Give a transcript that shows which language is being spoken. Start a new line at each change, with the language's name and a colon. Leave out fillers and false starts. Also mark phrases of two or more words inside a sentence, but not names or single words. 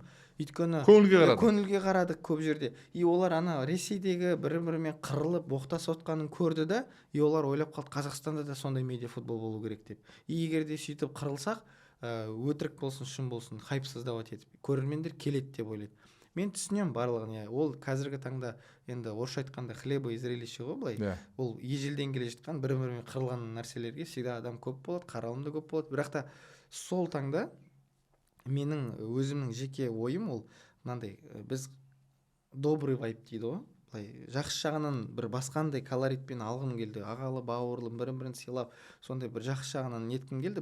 Kazakh: Өйткені көңілге қарадық көп жерде. Олар ана Ресейдегі бірімен қырылып боқтасып отқанын көрді да, олар ойлап қалды, Қазақстанда да сондай медиа футбол болу керек деп. Егер де сөйтіп қырылсақ, өтірік болсын, шын болсын, хайпсыздап етіп, көрермендер келеді деп ойлайды. Мен түсінемін барлығын. Ол қазіргі таңда енді орысша айтқанда
Russian: хлеба и зрелище
Kazakh: ғой былай. Ол ежелден келе жатқан бірімен қырылған нәрселерге всегда адам көп болады, қаралым да көп болады. Бірақ та сол таңда менің өзімнің жеке ойым ол мынандай, біз
Russian: добрый вайп
Kazakh: дейді ғой, былай жақсы жағынан бір басқандай колоритпен алғым келді, ағалы бауырлы бірін-бірін сыйлап, сондай бір жақсы жағынан неткім келді.